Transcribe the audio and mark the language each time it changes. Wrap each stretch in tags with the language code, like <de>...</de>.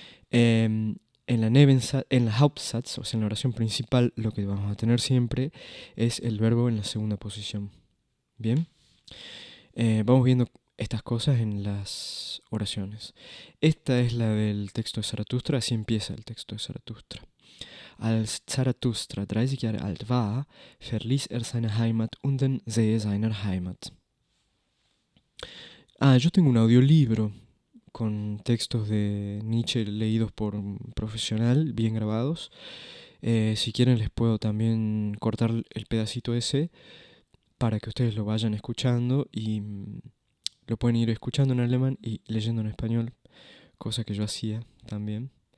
<es>En la Hauptsatz, o sea, en la oración principal, lo que vamos a tener siempre es el verbo en la segunda posición. Bien, vamos viendo estas cosas en las oraciones. Esta es la del texto de Zaratustra, así empieza el texto de Zaratustra.</es> <de>Als Zarathustra 30 Jahre alt war, verließ seine Heimat und den See seiner Heimat.</de> <es>Yo tengo un audiolibro con textos de Nietzsche leídos por un profesional, bien grabados. Si quieren les puedo también cortar el pedacito ese para que ustedes lo vayan escuchando y lo pueden ir escuchando en alemán y leyendo en español, cosa que yo hacía también.</es>